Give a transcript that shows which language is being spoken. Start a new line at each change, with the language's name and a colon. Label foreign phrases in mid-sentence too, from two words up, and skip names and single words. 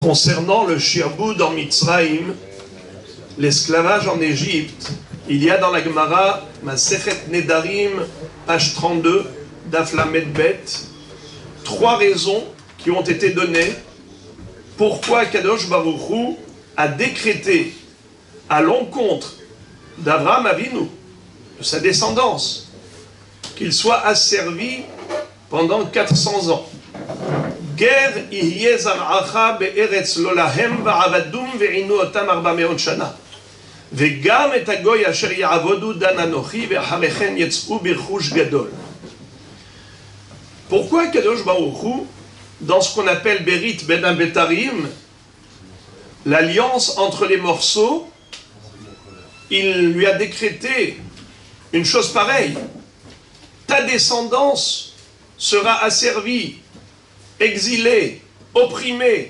French: Concernant le shi'boud en Mitzrayim, l'esclavage en Égypte, il y a dans la Gemara, Masechet Nedarim, page 32,
Hebrew: דף למד בית,
French: 3 raisons qui ont été données pourquoi
Hebrew: קדוש ברוך הוא
French: a décrété à l'encontre d'Abraham Avinu, de sa descendance, qu'il soit asservi pendant 400 ans.
Hebrew: גר יהיה זרעך בארץ לא להם ועבדום וענו אותם 400 שנה. וגם את הגוי אשר יעבודו דן אנכי ואחרי כן יצאו ברכוש גדול.
French: Pourquoi
Hebrew: קדוש ברוך הוא,
French: dans ce qu'on appelle
Hebrew: ברית בין הבתרים,
French: l'alliance entre les morceaux, il lui a décrété une chose pareille: ta descendance sera asservie, exilé, opprimé.